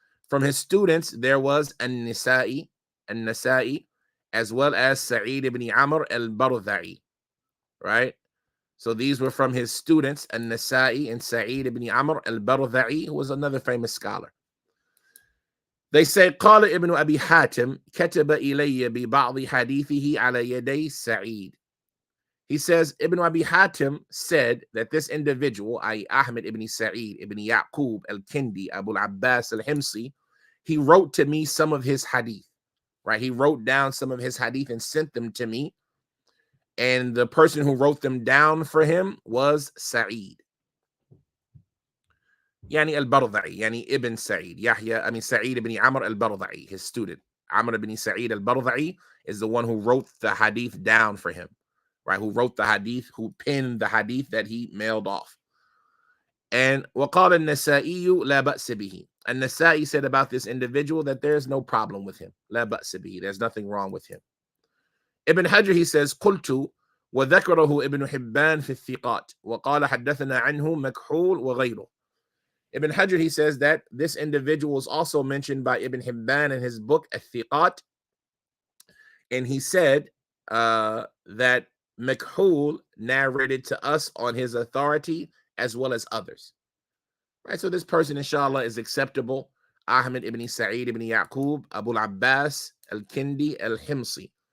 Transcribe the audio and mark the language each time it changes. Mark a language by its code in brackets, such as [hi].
[en] From his students, there was An-Nasa'i, as well as Sa'id ibn Amr al-Bardha'i, right? So these were from his students, An-Nasa'i and Sa'id ibn Amr al-Bardha'i, who was another famous scholar. They say, [ar] قال ابن أبي حاتم كتب إلي ببعض حديثه على يدي سعيد. [en] He says, Ibn Abi Hatim said that this individual, i.e. Ahmad ibn Sa'eed ibn Yaqub al-Kindi, Abu al-Abbas al-Himsi, he wrote to me some of his hadith, right? He wrote down some of his hadith and sent them to me. And the person who wrote them down for him was Sa'id. Yani al-Bardha'i, yani Ibn Sa'id. Sa'id ibn Amr al-Bardha'i, his student. Amr ibn Sa'id al-Bardha'i is the one who wrote the hadith down for him, right? Who wrote the hadith, who penned the hadith that he mailed off. And [ar] وقال النسائي لا بأس به. [en] And Nasa'i said about this individual that there's no problem with him. [ar] لا بأس به. [en] There's nothing wrong with him. [ar] Ibn Hajar, [en] he says, [ar] قلت وذكره ابن حبان في الثقات وقال حدثنا عنه مكحول وغيره. [en] Ibn Hajar, he says that this individual was also mentioned by Ibn Hibban in his book Al-Thiqat, and he said that Makhul narrated to us on his authority as well as others. Right, so this person, inshallah, is acceptable. Ahmad ibn Sa'id ibn Yaqub Abu al-Abbas al-Kindi al-Himsi.